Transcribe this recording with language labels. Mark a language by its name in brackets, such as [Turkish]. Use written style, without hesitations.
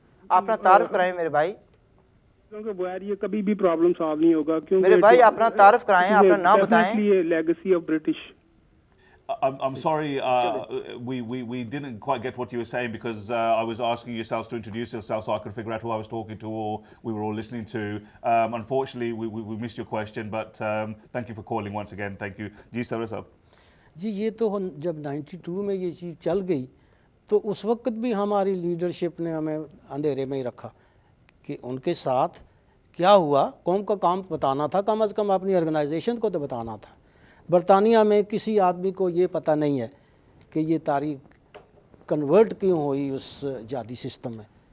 [Urdu] اپنا تعارف کرائیں میرے بھائی. کیونکہ بغیر یہ کبھی بھی پرابلم سالو نہیں ہوگا. میرے بھائی اپنا تعارف کرائیں, اپنا نام بتائیں. [English] Legacy of British. I'm sorry, we didn't quite get what you were saying, because I was asking yourselves to introduce yourself so I could figure out who I was talking to or we were all listening to. Unfortunately, we missed your question, but thank you for calling once again. Thank you. Ji sir, sir. [Urdu] جی یہ تو جب 92 میں یہ چیز چل گئی تو اس وقت بھی ہماری لیڈرشپ نے ہمیں اندھیرے میں ہی رکھا کہ ان کے ساتھ کیا ہوا. قوم کا کام بتانا تھا, کم از کم اپنی آرگنائزیشن کو تو بتانا تھا. برطانیہ میں کسی آدمی کو یہ پتہ نہیں ہے کہ یہ تاریخ کنورٹ کیوں ہوئی اس جہادی سسٹم میں.